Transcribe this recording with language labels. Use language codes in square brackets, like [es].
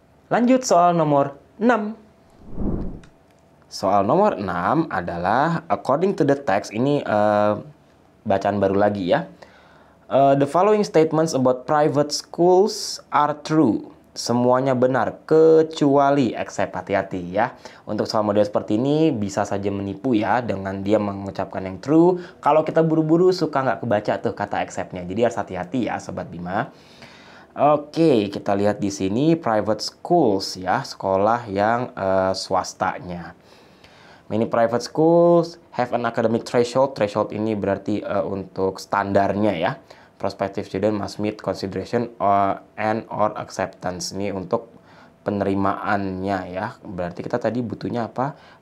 [id] Lanjut soal nomor 6. Soal nomor 6 adalah [en] according to the text, [id] ini bacaan baru lagi ya. [en] The following statements about private schools are true. [id] Semuanya benar, kecuali except, hati-hati ya. Untuk soal model seperti ini bisa saja menipu ya, dengan dia mengucapkan yang true. Kalau kita buru-buru suka nggak kebaca tuh kata except-nya. Jadi harus hati-hati ya Sobat Bima. Oke, kita lihat di sini private schools ya, sekolah yang swastanya. [en] Many private schools have an academic threshold. [id] Threshold ini berarti untuk standarnya ya. [en] Prospective student must meet consideration and or acceptance. [id] Ini untuk penerimaannya ya. Berarti kita tadi butuhnya apa?